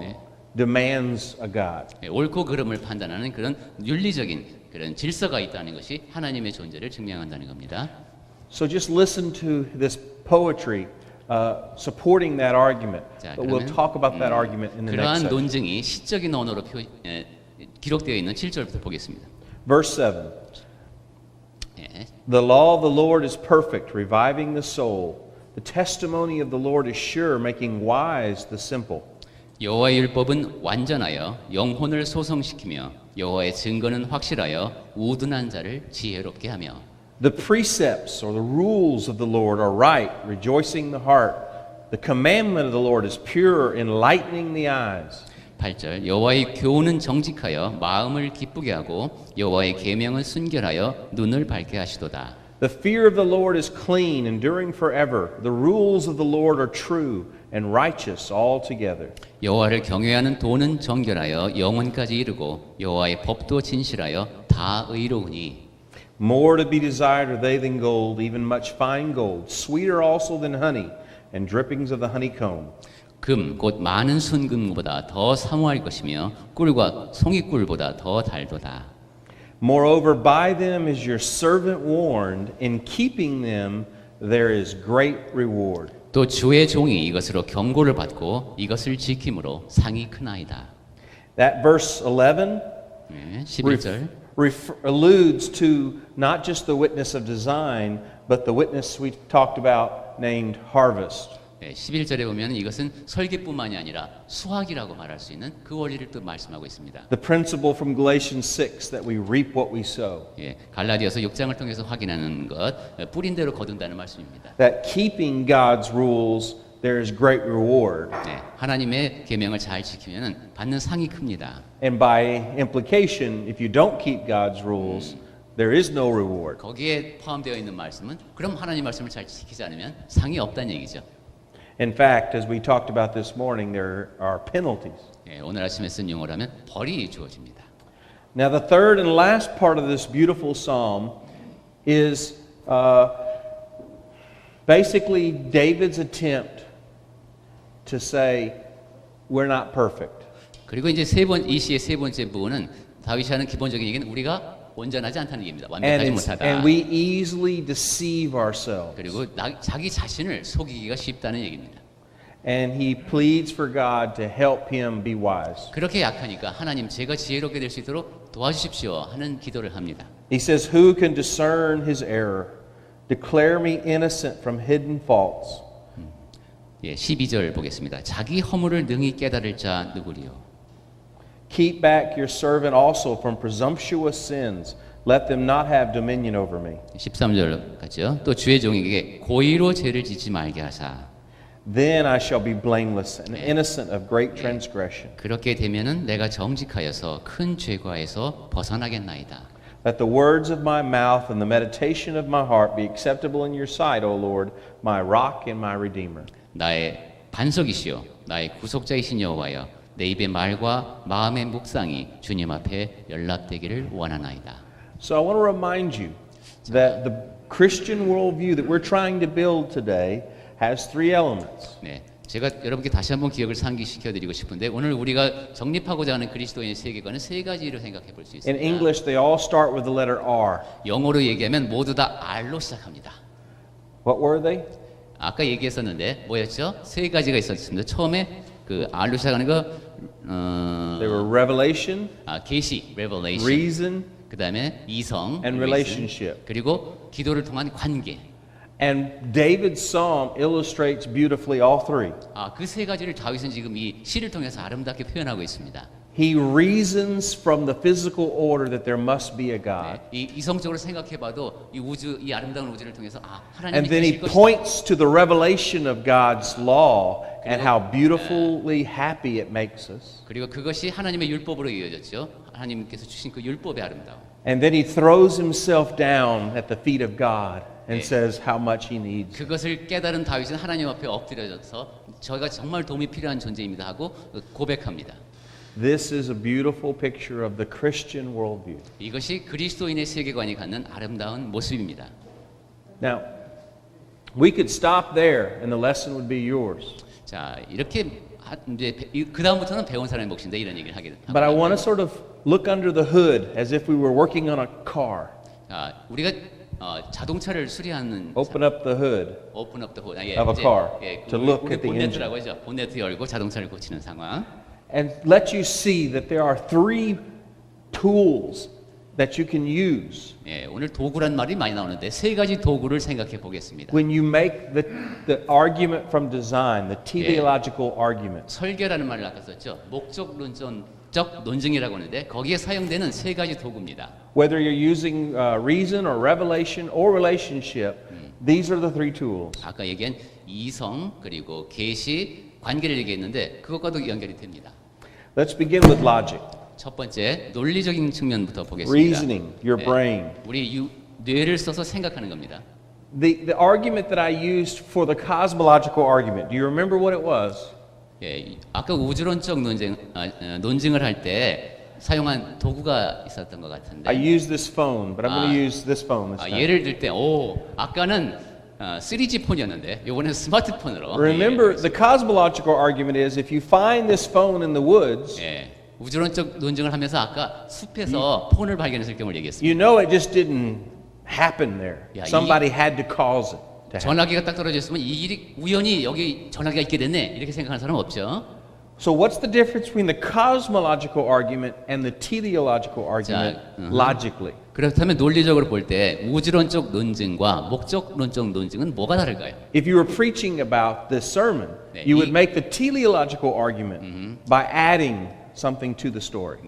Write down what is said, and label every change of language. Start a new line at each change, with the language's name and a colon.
Korean: 네.
English: demands a God.
Korean: 예, 옳고 그름을 판단하는 그런 윤리적인 그런 질서가 있다는 것이 하나님의 존재를 증명한다는 겁니다.
English: So just listen to this poetry supporting that argument.
Korean: 자,
English: But we'll talk about that argument in the next
Korean: 그러한
English: section.
Korean: 논증이 시적인 언어로 기록되어 있는 7절부터 보겠습니다.
English: Verse 7.
Korean: 예,
English: The law of the Lord is perfect, reviving the soul. The testimony of the Lord is sure, making wise the simple.
Korean: 여호와의 율법은 완전하여 영혼을 소성시키며 여호와의 증거는 확실하여 우둔한 자를 지혜롭게 하며
English: The precepts or the rules of the Lord are right, rejoicing the heart. The commandment of the Lord is pure, enlightening the eyes.
Korean: 8절 여호와의 교훈은 정직하여 마음을 기쁘게 하고 여호와의 계명은 순결하여 눈을 밝게 하시도다.
English: The fear of the Lord is clean, enduring forever. The rules of the Lord are true and righteous altogether.
Korean: 여호와를 경외하는 도는 정결하여 영원까지 이르고 여호와의 법도 진실하여 다 의로우니
English: More to be desired are they than gold, even much fine gold, sweeter also than honey, and drippings of the honeycomb.
Korean: 금 곧 많은 순금보다 더 사모할 것이며 꿀과 송이꿀보다 더 달도다.
English: Moreover, by them is your servant warned. In keeping them, there is great reward.
Korean: 또 주의 종이 이것으로 경고를 받고 이것을 지킴으로 상이 크나이다.
English: That verse 11
Korean: 네, 11절
English: alludes to not just the witness of design, but the witness we talked about named harvest.
Korean: 네, 11절에 보면 이것은 설계뿐만이 아니라 수확이라고 말할 수 있는 그 원리를 또 말씀하고 있습니다.
English: The principle from Galatians 6 that we reap what we sow.
Korean: 예, 갈라디아서 6장을 통해서 확인하는 것, 뿌린 대로 거둔다는 말씀입니다.
English: That keeping God's rules, there is great reward.
Korean: 네, 하나님의 계명을 잘 지키면 받는 상이 큽니다.
English: And by implication, if you don't keep God's rules, there is no reward.
Korean: 거기에 포함되어 있는 말씀은 그럼 하나님 말씀을 잘 지키지 않으면 상이 없다는 얘기죠.
English: In fact, as we talked about this morning, there are penalties.
Korean: 예, 오늘 아침에 쓴 용어라면 벌이 주어집니다.
English: Now, the third and last part of this beautiful psalm is basically David's attempt to say, we're not perfect.
Korean: 그리고 이제 이 시의 세 번째 부분은 다윗이 하는 기본적인 얘기는 우리가 온전하지 않다는 얘기입니다. 완벽하지 못하다.
English: And we easily deceive ourselves.
Korean: 그리고 자기 자신을 속이기가 쉽다는 얘기입니다.
English: And he pleads for God to help him be wise.
Korean: 그렇게 약하니까 하나님 제가 지혜롭게 될 수 있도록 도와주십시오 하는 기도를 합니다.
English: He says, Who can discern his error? Declare me innocent from hidden faults.
Korean: 예, 12절 보겠습니다. 자기 허물을 능히 깨달을 자 누구리요?
English: Keep back your servant also from presumptuous sins. Let them not have dominion over me.
Korean: 13절 같죠? 또 주의 종에게 고의로 죄를 짓지 말게 하사.
English: Then I shall be blameless and innocent of great transgression.
Korean: 그렇게 되면은 내가 정직하여서 큰 죄과에서 벗어나겠나이다.
English: Let the words of my mouth and the meditation of my heart be acceptable in your sight, O Lord, my rock and my redeemer.
Korean: 나의 반석이시요 나의 구속자이신 여호와여 내 입의 말과 마음의 묵상이 주님 앞에 연락되기를 원하나이다.
English: So I want to remind you that the Christian worldview that we're trying to build today has three elements.
Korean: 네, 제가 여러분께 다시 한번 기억을 상기시켜 드리고 싶은데 오늘 우리가 정립하고자 하는 그리스도인의 세계관은 세 가지로 생각해 볼 수
English: In
Korean: 있습니다.
English: English, they all start with the letter R.
Korean: 영어로 얘기하면 모두 다 R로 시작합니다.
English: What were they?
Korean: 아까 얘기했었는데 뭐였죠? 세 가지가 있었습니다. 처음에 그 R로 시작하는 거
English: They were revelation,
Korean: 계시, revelation.
English: reason,
Korean: 그다음에 이성,
English: and reason. relationship.
Korean: 그리고 기도를 통한 관계.
English: And David's psalm illustrates beautifully all three.
Korean: 그 세 가지를 다윗은 지금 이 시를 통해서 아름답게 표현하고 있습니다.
English: He reasons from the physical order that there must be a God.
Korean: 네, 이 이성적으로 생각해봐도 이 우주, 이 아름다운 우주를 통해서 하나님이
English: And then he
Korean: 계실 것이다.
English: points to the revelation of God's law and how beautifully happy it makes us.
Korean: 그리고 그것이 하나님의 율법으로 이어졌죠. 하나님께서 주신 그 율법의 아름다움.
English: And then he throws himself down at the feet of God and says how much he needs.
Korean: 그것을 깨달은 다윗은 하나님 앞에 엎드려져서 저희가 정말 도움이 필요한 존재입니다 하고 고백합니다.
English: This is a beautiful picture of the Christian worldview.
Korean: 이것이 그리스도인의 세계관이 갖는 아름다운 모습입니다.
English: Now, we could stop there and the lesson would be yours.
Korean: 자, 이렇게 이제 그 다음부터는 배운 사람의 몫인데 이런 얘기를 하게 됩니다.
English: But I want to sort of look under the hood as if we were working on a car.
Korean: 우리가 자동차를 수리하는
English: Open up the hood open up the hood of a car to look
Korean: 우리
English: at the engine.
Korean: 본네트라고 하죠. 본네트 열고 자동차를 고치는 상황.
English: And let you see that there are three tools that you can use
Korean: 예, 오늘 도구란 말이 많이 나오는데 세 가지 도구를 생각해 보겠습니다.
English: when you make the argument from design, the teleological argument.
Korean: 설계라는 말을 아까 썼죠. 목적론적 논증이라고 하는데 거기에 사용되는 세 가지 도구입니다.
English: Whether you're using reason or revelation or relationship, these are the three tools.
Korean: 아까 얘기한 이성 그리고 계시 관계를 얘기했는데 그것과도 연결이 됩니다.
English: Let's begin with logic.
Korean: 첫 번째 논리적인 측면부터 보겠습니다.
English: Reasoning, your brain.
Korean: 우리 뇌를 써서 생각하는 겁니다.
English: The argument that I used for the cosmological argument, do you remember what it was?
Korean: 예, 아까 우주론적 논증을 할 때 사용한 도구가 있었던 것 같은데.
English: I used this phone, but I'm going to use this phone this time.
Korean: 예를 들 때, 아까는 3G 폰이었는데 이번엔 스마트폰으로.
English: Remember, the cosmological argument is if you find this phone in the woods,
Korean: 예, 우주론적 논증을 하면서 아까 숲에서 폰을 발견했을 경우를 얘기했습니다.
English: you know it just didn't happen there.
Korean: 야,
English: Somebody had to cause it to happen.
Korean: 전화기가 딱 떨어져 있으면 이 일이 우연히 여기 전화기가 있게 됐네 이렇게 생각하는 사람 없죠.
English: So what's the difference between the cosmological argument and the teleological argument logically?
Korean: 그렇다면 논리적으로 볼 때 우주론적 논증과 목적론적 논증은 뭐가 다를까요?
English: If you were preaching about this sermon,
Korean: 네,
English: you would make the teleological argument by adding something to the story.